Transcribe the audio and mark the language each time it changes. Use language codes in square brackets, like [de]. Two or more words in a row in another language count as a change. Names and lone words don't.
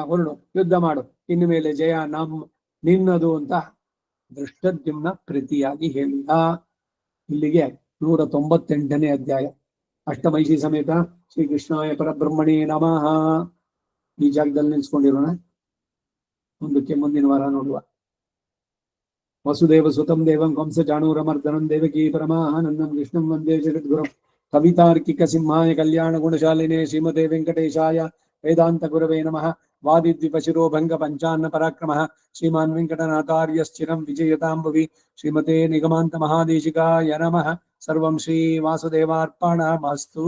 [kn] ಹೊರಡು, ಯುದ್ಧ ಮಾಡು, ಇನ್ನು ಮೇಲೆ ಜಯ ನಿನ್ನದು ಅಂತ ದೃಷ್ಟದ್ಯುಮ್ನ ಪ್ರೀತಿಯಾಗಿ ಹೇಳಿದ. ಇಲ್ಲಿಗೆ 198ನೇ ಅಧ್ಯಾಯ. [sa] ಅಷ್ಟಮೈಷಿ ಸಮೇತ ಶ್ರೀ ಕೃಷ್ಣಾಯ ಪರಬ್ರಹ್ಮಣೇ ನಮಃ. [kn] ಈ ಜಾಗದಲ್ಲಿ ನಿಲ್ಸ್ಕೊಂಡಿರೋಣ. ಮುಂದಕ್ಕೆ ಮುಂದಿನ ವಾರ ನೋಡುವ. [sa] ವಸುದೇವ ಸುತಂ ದೇವಂ ಕಂಸ ಚಾಣೂರಮರ್ದನಂ ದೇವಕೀ ಪರಮಾನಂದಂ ಕೃಷ್ಣಂ ವಂದೇ ಜಗದ್ಗುರುಂ ಕವಿತಾರ್ಕಿಕ ಸಿಂಹಾಯ ಕಲ್ಯಾಣ ಗುಣಶಾಲಿನೇ ಶ್ರೀಮತೆ ವೆಂಕಟೇಶಾಯ ವೇದಾಂತ ಗುರವೇ ನಮಃ. ವಾದಿದ್ವಿಪಶಿರೋಭಂಗ ಪಂಚಾನ್ನ ಪರಾಕ್ರಮಃ ಶ್ರೀಮಾನ್ ವೆಂಕಟನಾಥಾರ್ಯ ಸ್ಥಿರಂ ವಿಜಯತಾಂಬವಿ. ಶ್ರೀಮತೆ ನಿಗಮಾಂತ ಮಹಾದೇಶಿಕಾಯ ನಮಃ. ಸರ್ವಂ ಶ್ರೀ ವಾಸುದೇವಾರ್ಪಣಮಸ್ತು.